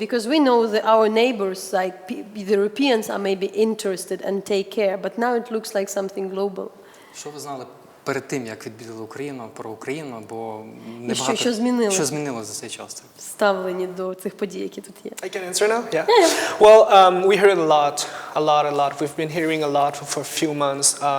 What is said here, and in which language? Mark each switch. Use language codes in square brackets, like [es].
[en] Because we know that our neighbors, like the Europeans, are maybe interested and take care, but now it looks like something global. [uk] Що ви знали перед тим, як відвідали Україну, про Україну, бо небагато... Що змінилося за цей час? Ставлені до цих подій, які тут є. [en] I can answer now? Yeah. Well, we heard a lot. We've been hearing a lot for a few months.